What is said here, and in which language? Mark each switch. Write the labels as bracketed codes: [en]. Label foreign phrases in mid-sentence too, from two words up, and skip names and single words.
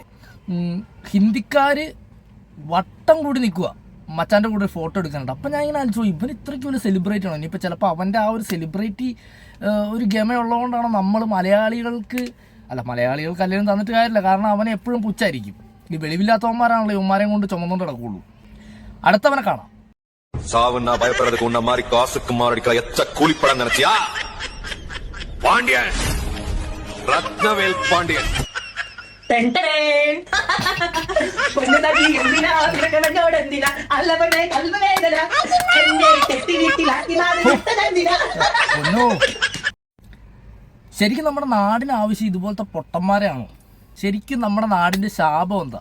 [ml] ഹിന്ദിക്കാർ വട്ടം കൂടി നിൽക്കുക മച്ചാൻ്റെ കൂടെ ഫോട്ടോ എടുക്കാനുണ്ട്. അപ്പം ഞാൻ ഇങ്ങനെ ആലോചിച്ചു, ഇവൻ ഇത്രയ്ക്ക് വലിയ സെലിബ്രിറ്റി ആണോ? ഇനിയിപ്പോൾ ചിലപ്പോൾ അവൻ്റെ ആ ഒരു സെലിബ്രിറ്റി ഒരു ഗമയുള്ളതുകൊണ്ടാണ് നമ്മൾ മലയാളികൾക്ക് കല്യാണം തന്നിട്ട് കാര്യമില്ല. കാരണം അവനെ എപ്പോഴും പുച്ഛായിരിക്കും. ഈ വെളിവില്ലാത്തവന്മാരാണല്ലോ ഇവന്മാരെയും കൊണ്ട് ചുമന്നുകൊണ്ട് കിടക്കുള്ളൂ. അടുത്തവനെ കാണാം. [ta] சாவுன்னா பயப்படுறதுக்கு உன்ன மாதிரி காசுக்கு மாரடிக்கிற எச்ச கூலிப்படம் நினைச்சியா? பாண்டியன், ரத்னவேல் பாண்டியன். [ml] ശരിക്കും നമ്മുടെ നാടിന് ആവശ്യം ഇതുപോലത്തെ പൊട്ടന്മാരെയാണോ? ശരിക്കും നമ്മുടെ നാടിന്റെ ശാപം എന്താ?